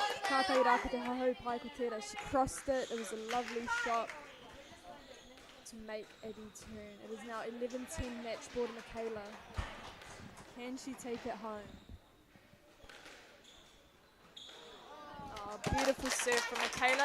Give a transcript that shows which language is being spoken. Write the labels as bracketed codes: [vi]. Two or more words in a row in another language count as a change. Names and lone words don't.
[mi] kātai rā ko te hahau pai ko tērā. [en] She crossed it. It was a lovely shot to make Abby turn. It is now 11-10 match ball to Michaela. Can she take it home? Oh, beautiful serve from Michaela.